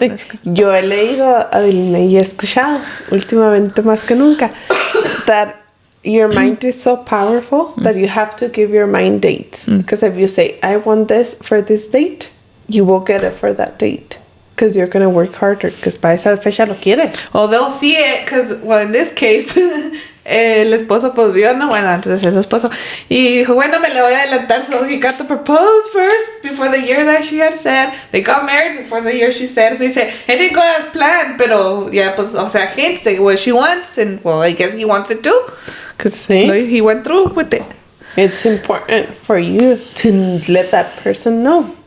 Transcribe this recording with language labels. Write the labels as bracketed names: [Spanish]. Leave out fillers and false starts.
[English] something. Yo he leído, Adelina, y he escuchado últimamente más que nunca that your mind is so powerful that you have to give your mind dates. Because if you say, I want this for this date, you will get it for that date. Because you're going to work harder. [Spanish] Because para esa fecha lo quieres. [English] Well, they'll see it because, well, in this case, el esposo pues vio, no, bueno, antes de ser su esposo. [Spanish] Y dijo, bueno, me le voy a adelantar. [English] So he got to propose first before the year that she had said. They got married before the year she said. So he said, it didn't go as planned, pero ya, pues, o sea, hints de what she wants. And, well, I guess he wants it too. Because he went through with it. It's important for you to let that person know.